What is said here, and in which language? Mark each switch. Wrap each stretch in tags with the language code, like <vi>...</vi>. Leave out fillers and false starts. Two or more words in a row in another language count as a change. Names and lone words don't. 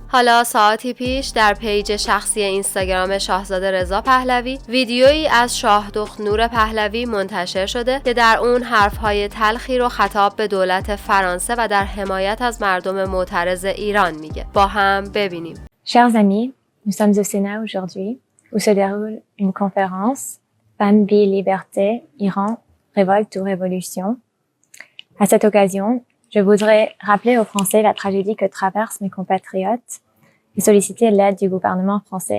<fa>حالا ساعتی پیش در پیج شخصی اینستاگرام شاهزاده رضا پهلوی ویدیویی از شاهدخت نور پهلوی منتشر شده که در اون حرفهای تلخی رو خطاب به دولت فرانسه و در حمایت از مردم معترض ایران میگه. با هم ببینیم.</fa> <fr>Chers amis, nous sommes au Sénat aujourd'hui où se déroule une conférence Femmes, vie, liberté, Iran, révolte ou révolution. À cette occasion, je voudrais rappeler aux Français la tragédie que traversent mes compatriotes et solliciter l'aide du gouvernement français.</fr>